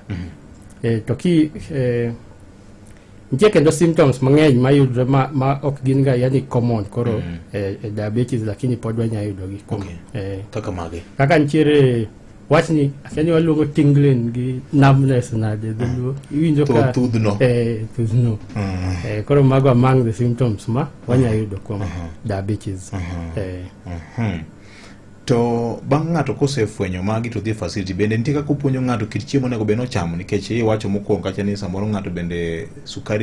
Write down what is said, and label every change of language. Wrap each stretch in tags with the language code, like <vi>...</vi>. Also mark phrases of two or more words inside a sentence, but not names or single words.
<luo>To nitie kendo symptoms mang'eny ma yudre ma ok gin ga yani common koro diabetes, lakini pod wanya yudo gi kaka mage. Kaka nitiere wachni akeni waluongo tingling gi numbness nade dholuo iwinjo ka thudhno. Koro mago</luo> <en>among the symptoms</en> <luo>ma wanya yudo kuom diabetes. To bang' ng'ato kosefwenyo magi to dhi facility, bende nitie kaka opuonjo ng'ato kit chiemo nego bende ochamo, nikech iwacho mokwongo kacha ni samoro ng'ato bende sukari</luo>